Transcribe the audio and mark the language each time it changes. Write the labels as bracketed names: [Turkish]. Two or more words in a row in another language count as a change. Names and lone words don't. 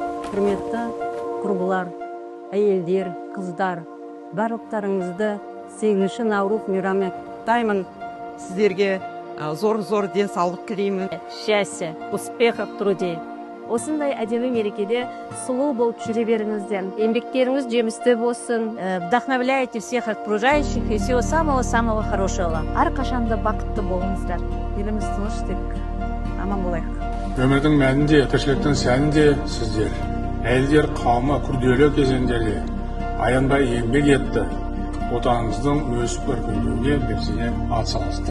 [Kazakh] Құрметті құрбылар, әйелдер, қыздар, барлықтарыңызды 8 наурыз мейрамымен құттықтаймын. Сіздерге зор денсаулық тілеймін. [Russian] Счастья, успехов в труде. [Kazakh] Осындай әдемі мерекеде сұлу болып жүре беріңіздер. Еңбектеріңіз жемісті болсын. [Russian] Вдохновляйте всех окружающих и всего самого хорошего. [Kazakh] Әрқашанда бақытты болыңыздар. Еліміз тыныш, тек аман болайық. Өмірдің мәнінде, тіршіліктің сәнінде сіздер. Әйелдер қауымы күрделі кезеңдерде аянбай еңбек етті. Отанымыздың өсіп өркендеуіне белсене атсалысты.